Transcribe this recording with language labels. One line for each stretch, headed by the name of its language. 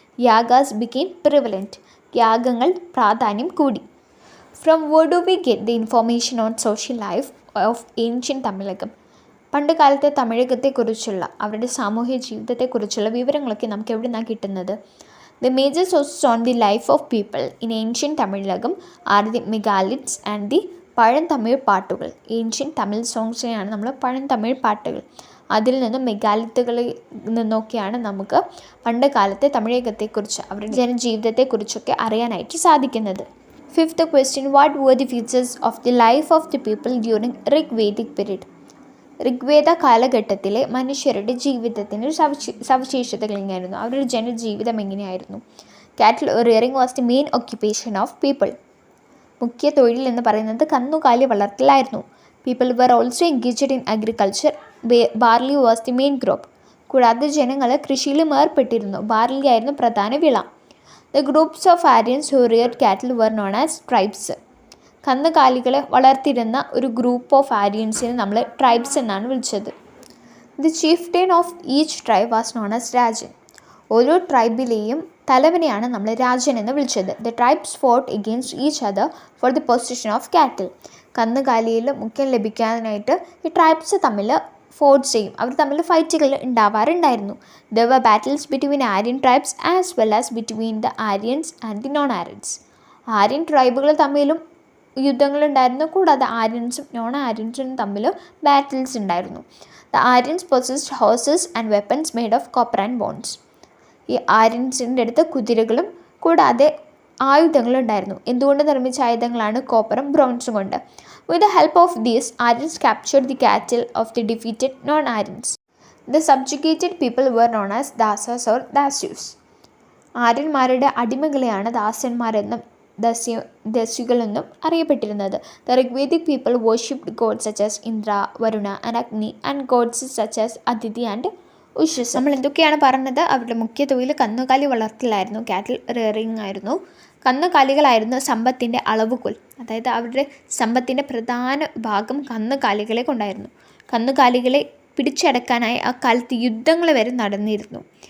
English: Yagas became prevalent.
Malayalam: യാഗങ്ങൾ പ്രാധാന്യം കൂടി.
English: From where do we get the information on social life of ancient Tamilakam?
Malayalam: പണ്ട് കാലത്തെ തമിഴകത്തെക്കുറിച്ചുള്ള അവരുടെ സാമൂഹ്യ ജീവിതത്തെക്കുറിച്ചുള്ള വിവരങ്ങളൊക്കെ നമുക്ക് എവിടെ നിന്നാണ് കിട്ടുന്നത്?
English: The major sources on the life of people in ancient Tamilakam are the megaliths and the
Malayalam: പഴന്തമിഴ് പാട്ടുകൾ.
English: ancient Tamil സോങ്സിനെയാണ്
Malayalam: നമ്മൾ പഴന്തമിഴ് പാട്ടുകൾ. അതിൽ നിന്നും മെഗാലിത്തുകളിൽ നിന്നൊക്കെയാണ് നമുക്ക് പണ്ട് കാലത്തെ തമിഴകത്തെക്കുറിച്ച് അവരുടെ ജനജീവിതത്തെക്കുറിച്ചൊക്കെ അറിയാനായിട്ട് സാധിക്കുന്നത്.
English: Fifth question: what were the features of the life of the people during Rigvedic period?
Malayalam: Rigveda കാലഘട്ടത്തിലെ മനുഷ്യരുടെ ജീവിതത്തിന് സവിശേഷതകൾ എങ്ങനെയായിരുന്നു? അവരുടെ ജനജീവിതം എങ്ങനെയായിരുന്നു?
English: Cattle rearing was the main occupation of people.
Malayalam: മുഖ്യ തൊഴിൽ എന്ന് പറയുന്നത് കന്നുകാലി വളർത്തലായിരുന്നു.
English: People were also engaged in agriculture. Barley was the main crop.
Malayalam: കൂടാതെ ജനങ്ങൾ കൃഷിയിലും ഏർപ്പെട്ടിരുന്നു. ബാർലി ആയിരുന്നു പ്രധാന വിള.
English: The groups of Aryans who reared cattle were known as tribes.
Malayalam: കന്നുകാലികളെ വളർത്തിയിരുന്ന ഒരു ഗ്രൂപ്പ് ഓഫ് ആര്യൻസിനെ നമ്മൾ ട്രൈബ്സ് എന്നാണ് വിളിച്ചത്.
English: The chieftain of each tribe was known as Rajan.
Malayalam: ഓരോ ട്രൈബിലെയും തലവനെയാണ് നമ്മൾ രാജൻ എന്ന് വിളിച്ചത്.
English: The tribes fought against each other for the position of cattle.
Malayalam: കന്നുകാലിയിൽ മുഖ്യം ലഭിക്കാനായിട്ട് ഈ ട്രൈബ്സ് തമ്മിൽ ഫോർട്ട് ചെയ്യും. അവർ തമ്മിൽ ഫൈറ്റുകൾ ഉണ്ടാവാറുണ്ടായിരുന്നു.
English: There were battles between Aryan tribes as well as between the Aryans and the non-Aryans.
Malayalam: Aryan ട്രൈബുകൾ തമ്മിലും യുദ്ധങ്ങളുണ്ടായിരുന്നു. കൂടാതെ ആര്യൻസും നോൺ ആര്യൻസും തമ്മിൽ ബാറ്റിൽസ് ഉണ്ടായിരുന്നു.
English: The Aryans possessed horses and weapons made of copper and bones.
Malayalam: ഈ ആര്യൻസിൻ്റെ അടുത്ത് കുതിരകളും കൂടാതെ ആയുധങ്ങളുണ്ടായിരുന്നു. എന്തുകൊണ്ട് നിർമ്മിച്ച ആയുധങ്ങളാണ്? കോപ്പറും ബ്രോൺസും കൊണ്ട്.
English: With the help of these, Aryans captured the cattle of the defeated non-Aryans. The subjugated people were known as dasas or dasyus.
Malayalam: ആര്യന്മാരുടെ അടിമകളെയാണ് ദാസന്മാരെന്നും ദസ്യുകളെന്നും അറിയപ്പെട്ടിരുന്നത്.
English: The Rigvedic people worshipped gods such as Indra, Varuna and Agni and gods such as Aditi and Ushas.
Malayalam: നമ്മൾ എന്തൊക്കെയാണ് പറഞ്ഞത്? അവരുടെ മുഖ്യ തൊഴിൽ കന്നുകാലി വളർത്തലായിരുന്നു, കാറ്റിൽ rearing ആയിരുന്നു. കന്നുകാലികളായിരുന്നു സമ്പത്തിൻ്റെ അളവുകോൽ. അതായത് അവരുടെ സമ്പത്തിൻ്റെ പ്രധാന ഭാഗം കന്നുകാലികളെ കൊണ്ടായിരുന്നു. കന്നുകാലികളെ പിടിച്ചടക്കാനായി ആ കാലത്ത് യുദ്ധങ്ങൾ വരെ നടന്നിരുന്നു.